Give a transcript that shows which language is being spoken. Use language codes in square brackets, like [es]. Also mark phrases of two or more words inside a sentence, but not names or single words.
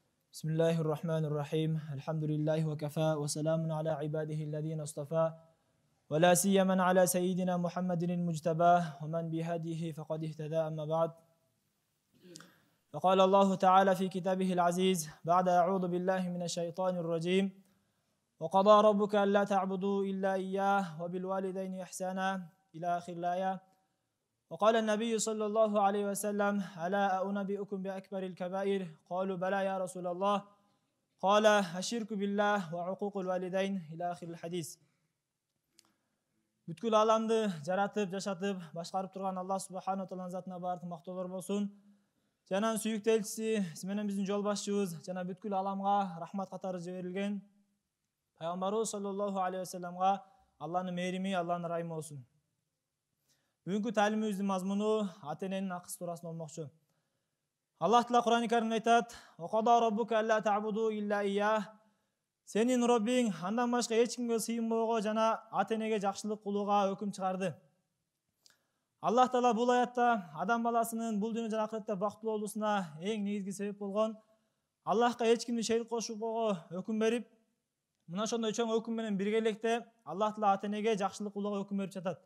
[ar] Bismillahirrahmanirrahim. الحمد لله وكفى وسلام على عباده الذين اصطفى. ولا سيما على سيدنا محمد المجتبى ومن بهديه فقد اهتدى أما بعد. فقال الله تعالى في كتابه العزيز بعد أعوذ بالله من الشيطان الرجيم وقضى ربك ألا تعبدوا إلا إياه وبالوالدين إحسانا إلى آخر الآية. وقال النبي صلى الله عليه وسلم ألا أنبئكم بأكبر الكبائر قالوا بلى يا رسول الله قال الشرك بالله وعقوق الوالدين إلى آخر الحديث. [ky] Бүткүл аламды жаратып, жашатып, башкарып турган Аллах [ar] سبحانه وتعالى [ky] затына баардык мактоолор болсун. Жана сүйүктүү элчиси, менен биздин жол башчыбыз жана бүткүл аламга рахмат катары жиберилген пайгамбарыбыз [ar] صلى الله عليه وسلم [ky] Алланын мээрими, Алланын ырайымы болсун. Бүгүнкү таалимибиздин мазмуну ата эненин акысы туурасында болмокчу. Аллах Таала Кур'ан-ы Каримде айтат: [ar] "وقضى ربك ألا تعبدوا إلا إياه". [ky] Сенин Роббиң андан башка эч кимге сыйынбоого жана ата энеге жакшылык кылууга өкүм чыгарды. Аллах Таала бул аятта адам баласынын бул дүйнө жана акыретте бактылуу болуусуна эң негизги себеп болгон Аллахка эч кимди шерик кошпоого өкүм берип, мына ошондой чоң өкүм менен бирге электе Аллах Таала ата энеге жакшылык кылууга өкүм берип жатат.